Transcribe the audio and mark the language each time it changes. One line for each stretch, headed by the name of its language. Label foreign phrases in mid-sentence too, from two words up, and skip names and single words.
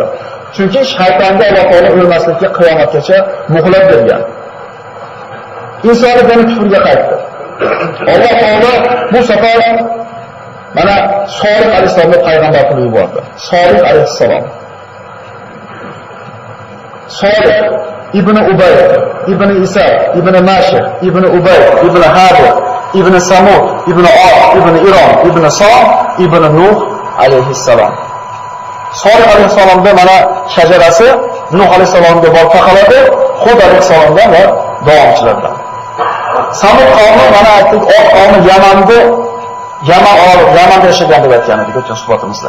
Uzbek: Chunki shaytonga Alloh taolo o'lmaslikka qiyomatgacha muhlat bergan. Insoniyat yana kufrga qaytdi. Alloh taolo bu safar Mana Solih alayhisalomni payg'ambar qilib yubordi. Solih alayhisalom. Solih ibn Ubay, ibn Isa, ibn Mashih, ibn Ubay, ibn Hadir, ibn Samud, ibn Od, ibn Irom, ibn Som, ibn Nuh alayhissalom. Solih alayhissalomda mana shajarasi Nuh alayhissalomga borib taqaladi, Hud alayhissalomdan va davomchilardan. Samud qavmi mana aytdik, Od qavmi Yamanda yashagan deb aytgan edik o'tgan suhbatimizda.